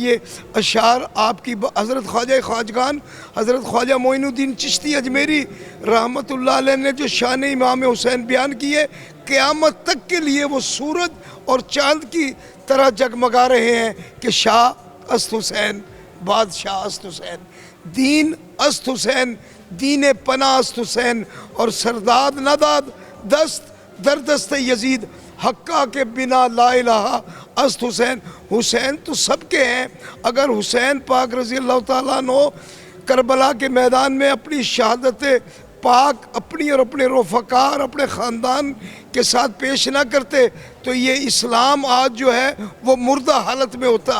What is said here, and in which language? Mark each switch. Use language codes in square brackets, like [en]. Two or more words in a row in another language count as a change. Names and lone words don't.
[ur] یہ اشعار آپ کی حضرت خواجہ خواجگان حضرت خواجہ معین الدین چشتی اجمیری رحمۃ اللہ علیہ نے جو شان امام حسین بیان کیے، قیامت تک کے لیے وہ سورج اور چاند کی طرح جگمگا رہے ہیں کہ [fa] شاہ است حسین، بادشاہ است حسین، دین است حسین، دین پناہ است حسین، [ur] اور [fa] سرداد نداد دست در دست یزید حقہ کے بنا لا الہ است حسین، [ur] حسین تو سب کے ہیں۔ اگر حسین پاک رضی اللہ تعالیٰ عنہ کربلا کے میدان میں اپنی شہادت پاک اپنی اور اپنے رفقا اور اپنے خاندان کے ساتھ پیش نہ کرتے تو یہ اسلام آج جو ہے وہ مردہ حالت میں ہوتا۔